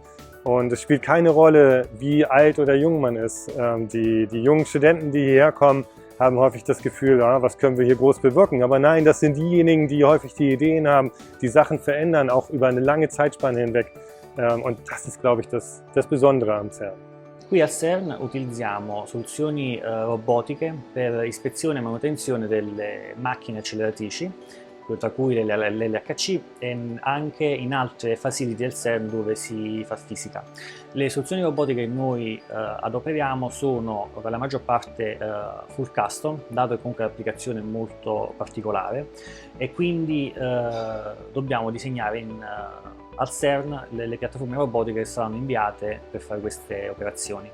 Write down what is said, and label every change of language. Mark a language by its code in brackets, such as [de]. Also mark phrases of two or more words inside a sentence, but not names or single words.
[de] Und es spielt keine Rolle, wie alt oder jung man ist. Die jungen Studenten, die hierher kommen, haben häufig das Gefühl, ja, was können wir hier groß bewirken? Aber nein, das sind diejenigen, die häufig die Ideen haben, die Sachen verändern, auch über eine lange Zeitspanne hinweg. Und das ist, glaube ich, das Besondere am CERN. [it] Qui al CERN utilizziamo soluzioni robotiche per ispezione e manutenzione delle macchine acceleratrici, tra cui l'LHC, e anche in altre facility del CERN dove si fa fisica. Le soluzioni robotiche che noi adoperiamo sono per la maggior parte [en] full custom, [it] dato che comunque l'applicazione è molto particolare, e quindi dobbiamo disegnare al CERN le piattaforme robotiche che saranno inviate per fare queste operazioni.